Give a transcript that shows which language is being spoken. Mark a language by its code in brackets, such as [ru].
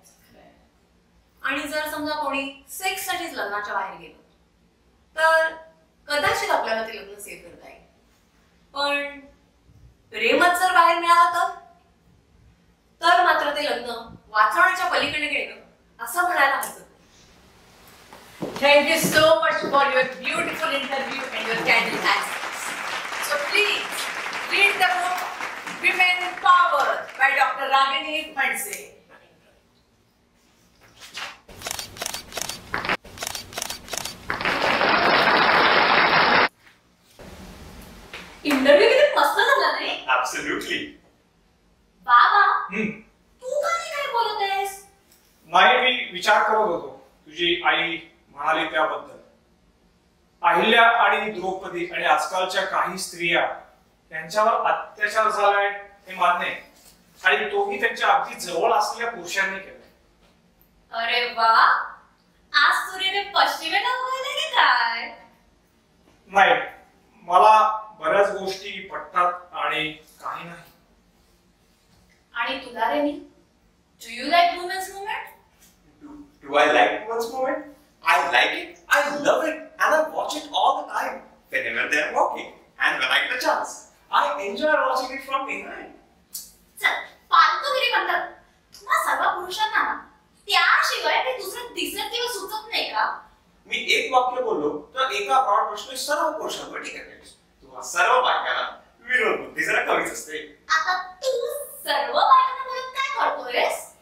[mr] आणि जर समजा कोणी सेक्स साठीच लग्नाच्या बाहेर गेलो तर कदाचित आपल्याला ते लग्न सेव्ह करता येईल. पण प्रेमच जर बाहेर मिळालं तर मात्र ते लग्न वाचवण्याच्या पलीकडे गेलं असं म्हणायला हरकत नाही. [en] Thank you so much for your beautiful interview and your candid answers. So please read the book Women Power by Dr. Ragini Mandse. [mr] Interview किती मस्त झाला नाही? [en] Absolutely. [mr] बाबा तू काय बोलत आहेस? नाही, मी विचार करत होतो तुझी आई म्हणाली त्याबद्दल. अहिल्या आणि द्रौपदी आणि आजकालच्या काही स्त्रिया त्यांच्यावर अत्याचार झालाय हे मान्य आहे, आणि तोही त्यांच्या अगदी जवळ असलेल्या पुरुषांनी केलाय. अरे वा, आज सूर्यने पश्चिमेला उगवले की काय? नाही, मला बऱ्याच गोष्टी पटतात आणि काही नाही. आणि तुला [en] Renee, do you like women's movement? Do I like women's movement? I like it, I love it, and I watch it all the time, whenever they are walking, and when I get a chance. I enjoy watching it from behind. [mr] चल, फालतूगिरी म्हणतात. तुम्हा सर्व पुरुषांना ना त्याशिवाय काही दुसरं दिसत किंवा सुचत नाही का? मी एक वाक्य बोललो तर एका ब्रॉड प्रश्न सर्व पुरुषांवर टीका केली. तुम्हा सर्व बायकांना विरोध बुद्धी जरा कमीच असते. आता तू सर्व बायकांना बोलत काय करतोयस?